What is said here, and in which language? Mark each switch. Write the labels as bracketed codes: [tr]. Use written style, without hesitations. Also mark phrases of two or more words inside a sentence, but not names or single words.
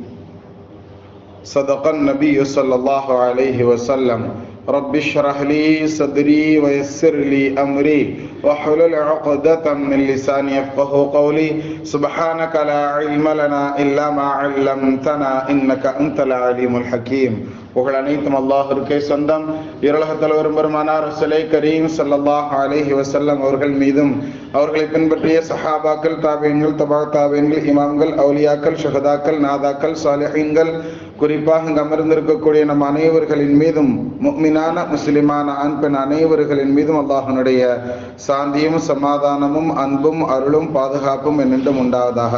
[ar] صدق النبي صلى الله عليه وسلم. رب اشرح لي صدري ويسر لي أمري واحلل عقدة من لساني يفقهوا قولي. سبحانك لا علم لنا إلا ما علمتنا إنك أنت العليم الحكيم. [ta] புகழ் அனைத்தும் அல்லாஹ்விற்கே சொந்தம். இருளக தலைவரும் பெருமானார் [ar] رسول الكريم صلى الله عليه وسلم [ta] அவர்கள் மீதும், அவர்களை பின்பற்றிய சஹாபாக்கள், தாபீன்கள், தபா தாபீன்கள், இமாம்கள், அவுலியாக்கள், ஷுஹதாக்கள், நாதாக்கள், சாலிஹீன்கள், குறிப்பாக இங்கு அமர்ந்திருக்கக்கூடிய நம் அனைவர்களின் மீதும், முஃமினான முஸ்லிமான ஆண் பெண் அனைவர்களின் மீதும் அல்லாஹ்வினுடைய சாந்தியும் சமாதானமும் அன்பும் அருளும் பாதுகாப்பும் என்னென்றும் உண்டாவதாக.